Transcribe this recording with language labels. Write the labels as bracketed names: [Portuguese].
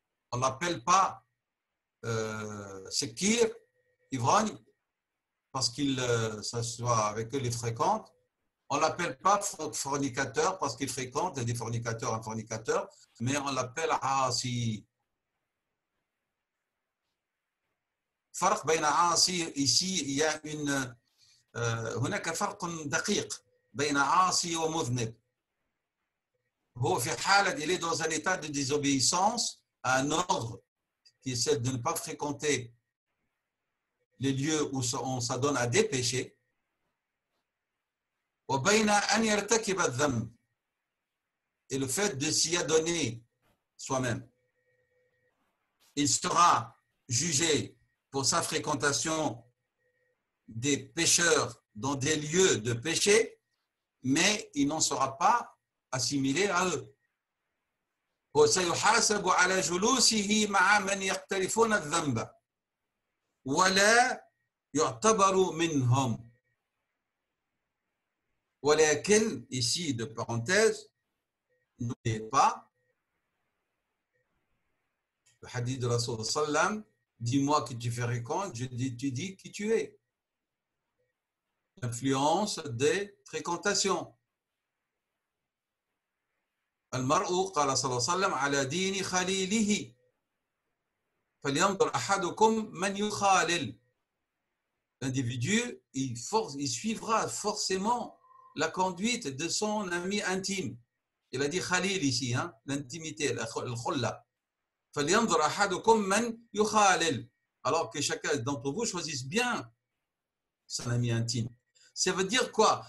[French] On l'appelle pas sikir, ivrogne, parce qu'il s'assoit avec eux, les fréquente. On ne l'appelle pas fornicateur parce qu'il fréquente des fornicateurs, un fornicateur, mais on l'appelle asi. [Arabic] فرق بين عاصي [French] ici il y a une [Arabic] هناك فرق دقيق بين عاصي ومذنب. هو في حالة [French] il est dans un état de désobéissance à un ordre qui est celle de ne pas fréquenter les lieux où on s'adonne à des péchés. [Arabic] وبين أن يرتكب الذنب [French] et le fait de s'y adonner soi-même. Il sera jugé pour sa fréquentation des pécheurs dans des lieux de péché, mais il n'en sera pas assimilé à eux. [Arabic] وسيحاسب على جلوسه مع من يقترفون الذنب ولا يعتبر منهم. [French] ولكن, ici de parenthèse, n'oubliez pas le hadith de Rasul sallam, dis-moi qui tu fréquentes, tu dis qui tu es. L'influence des fréquentations. [Arabic] المرء قال صلى الله عليه وسلم على دين خليله فلينظر أحدكم من يخالل. [French] L'individu, il suivra forcément la conduite de son ami intime. Il a dit Khalil ici, hein, l'intimité, al-khulla. [Arabic] فَلْيَنْظُرْ أَحَدُكُمْ مَنْ يُخَالِلْ. [French] Alors que chacun d'entre vous choisisse bien son ami intime. Ça veut dire quoi?